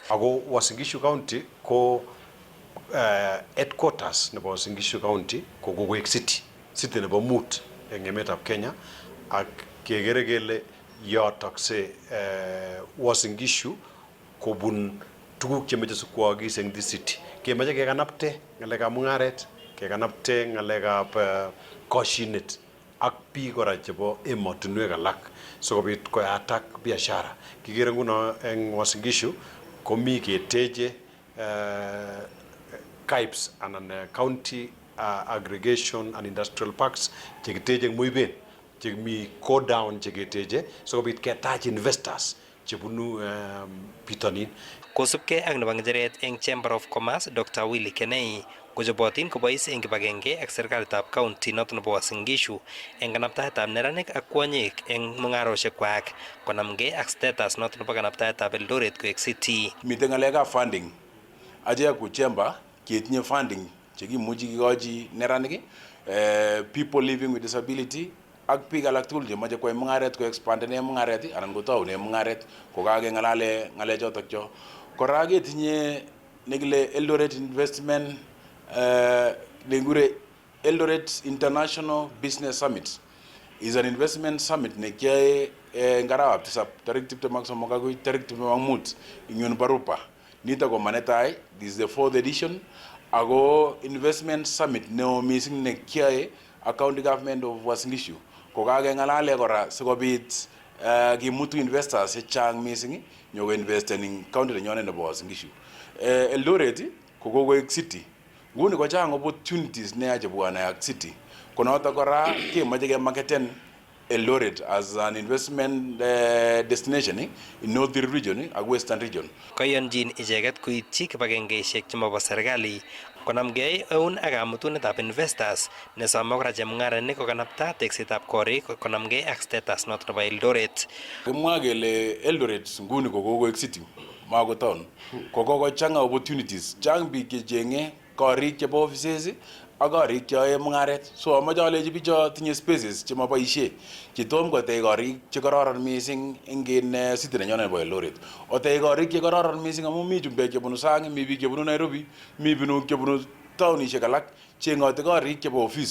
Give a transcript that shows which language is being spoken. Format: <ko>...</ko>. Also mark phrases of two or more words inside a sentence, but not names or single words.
<kln>Ako Uasin Gishu County ko headquarters nebo Uasin Gishu County ko kokoek city nebo mut eng emetab Kenya ak kekere kele yotokse Uasin Gishu kobun tuguk chemeche sikwookis eng</kln> <en>this city.</en> <kln>Kemeche kekanapte ngalekab mung'aret, kekanapte ngalekab koshinet ak biik kora chebo emotinwek alak sikobit koyatak biashara. Kikere nguno eng Uasin Gishu komi keteche KIPes anan County Aggregation and Industrial Parks chekiteche eng Muiben, chemi</kln> <en>go down</en> <kln>cheketeche sikobit ketach investors chebunu bitonin. Kosubkei ak nebo ng'echeret eng Chamber of Commerce Dr. Willy Kenei kochobotin kobois eng kibagenge ak serikalitab county noton nebo Uasin Gishu eng kanaptaetab neranik ak kwonyik eng mung'arosiekwak konamgei ak status noton nebo kanaptaetab Eldoret koek city. Mitei ng'alekab funding. Aje ku chamber ketinye funding chekimuchi kikochi neranik,</kln> <en>people living with disability</en> <kln>ak biik alak tugul chemoche koyai mung'aret ko expandene mung'aret anan kotoune mung'aret kokakeng'alale ng'alechotok cho. Kora ketinye nekile Eldoret Investment nekure Eldoret International Business Summit</kln> <en>is an investment summit</en> <kln>nekiyoe eng arawab tisab tarik 23 akoi tarik 25 ing Barupa. Nito ko manetai,</kln> <en>this is the 4th edition, ako investment summit</en> <kln>neo mising nekiyoe ak</kln> <en>county government of Uasin Gishu.</en> <kln>Kokakeng'alale kora sikobit kimutu investors chechang mising nyoko investen ing county nenyonet nebo Uasin Gishu. Eldoret ko kokoek city. Nguni ko chang opportunities nea chebwane ak city. Konoto kora kemoche kemarketen Eldoret</kln> <en>as an investment destination in Northern region</en> <kln>ak</kln> <en>Western region.</en> <kln>Koyonjin icheket koityi kibagengeisiek chemobo serikali konamgei eun ak kamutunetab investors nesome kora chemung'aranik kokanapta teksetab korik konamgei ak status noton nebo Eldoret. Kimwa kele Eldoret nguni ko kokoek city, mako town. Kokochang'a opportunities. Chang biik checheng'e korik chebo offices ak korik cheyoe mung'aret. So amoche alechi bicho tinye spaces chemoboisie chetom kotech korik chekororon mising eng city nenyonet nebo Eldoret. Otech korik chekororon mising amu mi chumbek chebunu sang, mi biik chebunu Nairobi, mi biik chebunu taunishek alak cheng'ote korik chebo office.</kln>